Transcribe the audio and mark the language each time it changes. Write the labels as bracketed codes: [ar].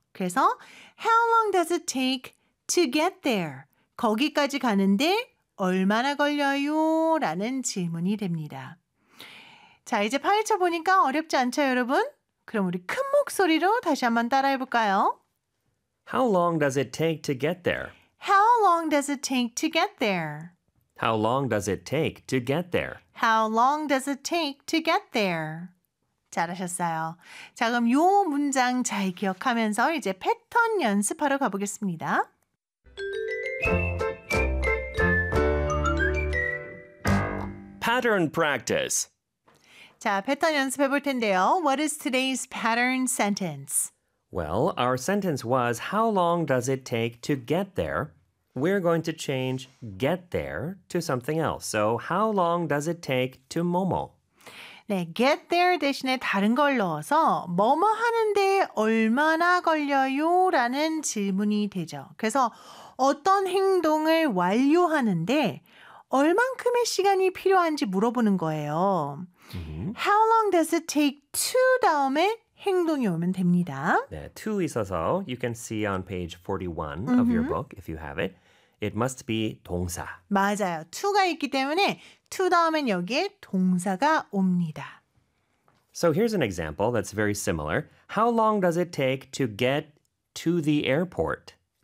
[ko] 그래서 [en] how long does it take to get there? [ko] 거기까지 가는데 얼마나 걸려요? 라는 질문이 됩니다. 자, 이제 파헤쳐보니까 어렵지 않죠, 여러분? 그럼 우리 큰 목소리로 다시 한번 따라해볼까요? [en] How long does it take to get there? How long does it take to get there? How long does it take to get there? How long does it take to get there? [ko] 잘하셨어요. 자, 그럼 요 문장 잘 기억하면서 이제 패턴 연습하러 가보겠습니다. 패턴 practice. 자, 패턴 연습해 볼 텐데요. [en] What is today's pattern sentence? Well, our sentence was how long does it take to get there? We're going to change get there to something else. So, how long does it take to Momo? [ko] 네, get there 대신에 다른 걸 넣어서 뭐뭐 하는데 얼마나 걸려요? 라는 질문이 되죠. 그래서 어떤 행동을 완료하는데 얼만큼의 시간이 필요한지 물어보는 거예요. [en] How long does it take to [ko] 다음에 행동이 오면 됩니다. 네, to 있어서 [en] you can see on page 41 mm-hmm. of your book if you have it. It must be [ko] 동사. 맞아요. to가 있기 때문에 to 다음엔 여기에 동사가 옵니다. [en] So here's an example that's very similar. How long does it take to get to the airport?